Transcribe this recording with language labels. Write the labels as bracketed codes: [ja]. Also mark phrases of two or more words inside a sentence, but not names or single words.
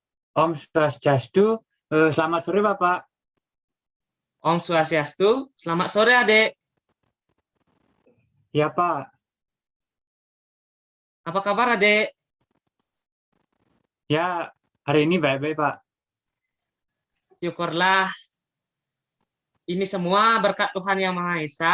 [sa] Om Swastiastu. [id] Selamat sore, Bapak. [sa] Om Swastiastu, [id] selamat sore adik. Ya, Pak. Apa kabar adik? Ya, hari ini baik-baik, Pak. Syukurlah, ini semua berkat Tuhan Yang Maha Esa.